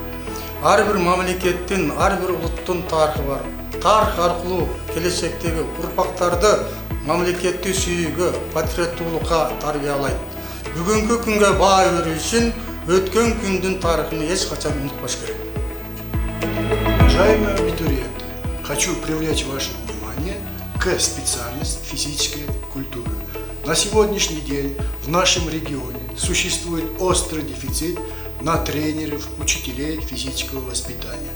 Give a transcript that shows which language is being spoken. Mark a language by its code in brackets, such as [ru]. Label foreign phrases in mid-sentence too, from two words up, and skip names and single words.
[ky] Ар бир мамлекеттин, ар бир улуттун тарыхы бар. Тарых аркылуу келечектеги урпактарды мамлекетти сүйүүгө, патриоттуулукка тарбиялайт. Бүгүнкү күнгө баа берүү үчүн өткөн күндүн тарыхын эч качан унутпаш керек. [ru] Уважаемые абитуриенты, хочу привлечь ваше внимание к специальности физической культуры. На сегодняшний день в нашем регионе существует острый дефицит на тренеров, учителей физического воспитания.